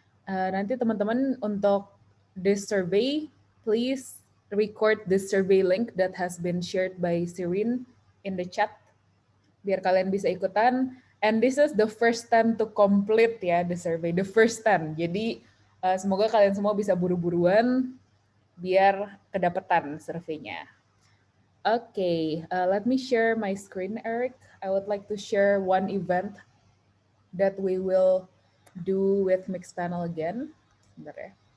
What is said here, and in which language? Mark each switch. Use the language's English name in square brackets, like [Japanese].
[Indonesian] Nanti teman-teman untuk [English] this survey, please record this survey link that has been shared by Sirin in the chat [Indonesian] biar kalian bisa ikutan. [English] And this is the first 10 to complete ya the survey, the first 10. [Indonesian] Jadi semoga kalian semua bisa buru-buruan biar kedapetan surveinya. [English] Okay, let me share my screen, Eric. I would like to share one event that we will do with Mixpanel again. [Indonesian] Sebentar ya.